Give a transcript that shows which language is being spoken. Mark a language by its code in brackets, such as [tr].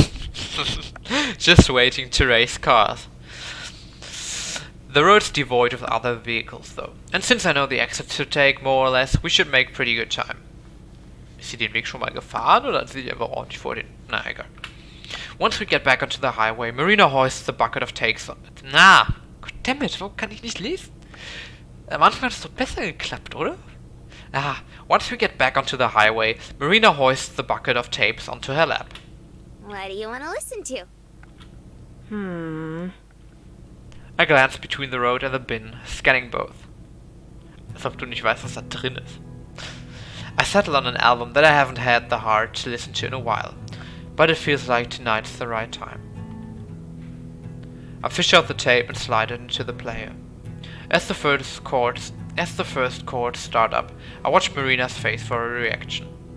[en] Just waiting to race cars. The road's devoid of other vehicles, though, and since I know the exit to take, more or less, we should make pretty good time. [de] Ist sie den Weg schon mal gefahren, oder hat sie sich einfach ordentlich vor den... Na, egal. [en] Once we get back onto the highway, Marina hoists the bucket of takes on it. [de] Na! Goddammit, warum kann ich nicht lesen? Manchmal hat es doch besser geklappt, oder? [en] Ah, once we get back onto the highway, Marina hoists the bucket of tapes onto her lap. What do you want to listen to? I glance between the road and the bin, scanning both. [de] Als ob du nicht weißt, was da drin ist. [en] I settle on an album that I haven't had the heart to listen to in a while, but it feels like tonight's the right time. I fish out the tape and slide it into the player. As the first chords start up, I watch Marina's face for a reaction.